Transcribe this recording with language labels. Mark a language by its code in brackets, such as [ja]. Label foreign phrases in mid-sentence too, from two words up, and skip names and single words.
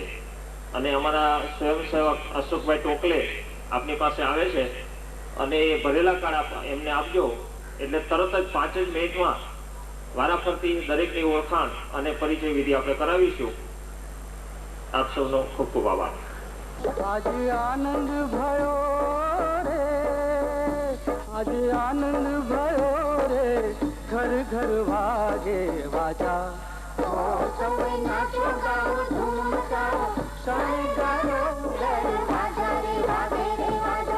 [gu] અને અમારા સ્વયંસેવક અશોકભાઈ ટોકલે આપની પાસે આવે છે અને એ ભરેલા કાર્ડ એમને આપજો, એટલે તરત જ 5 જ મિનિટમાં વારાફરતી દરેકની ઓળખાણ અને પરિચય વિધિ આપણે કરાવીશું. આપ સૌનો ખૂબ ખૂબ આભાર. [hi] आज आनंद भयो रे, आज आनंद भयो रे, [gu] ઘર ઘર વાગે વાજા, [hi] सब नाचो गाओ धूम मचाओ, सब गाओ घर [gu] વાજા રે વાગે રે વાજા.